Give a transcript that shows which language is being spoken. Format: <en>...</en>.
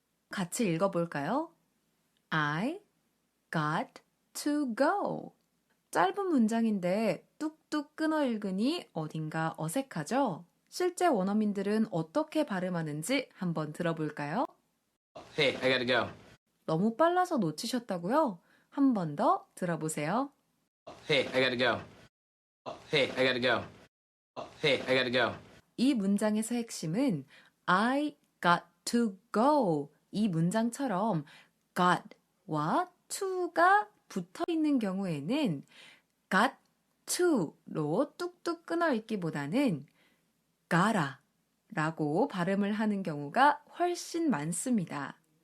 <ko>같이 읽어볼까요?</ko> <en>I got to go.</en> <ko>짧은 문장인데 뚝뚝 끊어 읽으니 어딘가 어색하죠? 실제 원어민들은 어떻게 발음하는지 한번 들어볼까요?</ko> <en>Hey, I gotta go.</en> <ko>너무 빨라서 놓치셨다고요? 한 번 더 들어보세요.</ko> <en>Hey, I gotta go. Hey, I gotta go. Hey, I gotta go.</en> <ko>이 문장에서 핵심은</ko> <en>I got to go.</en> <ko>이 문장처럼 got와 to가 붙어 있는 경우에는 got to로 뚝뚝 끊어 읽기보다는 gotta 라고 발음을 하는 경우가 훨씬 많습니다.</ko>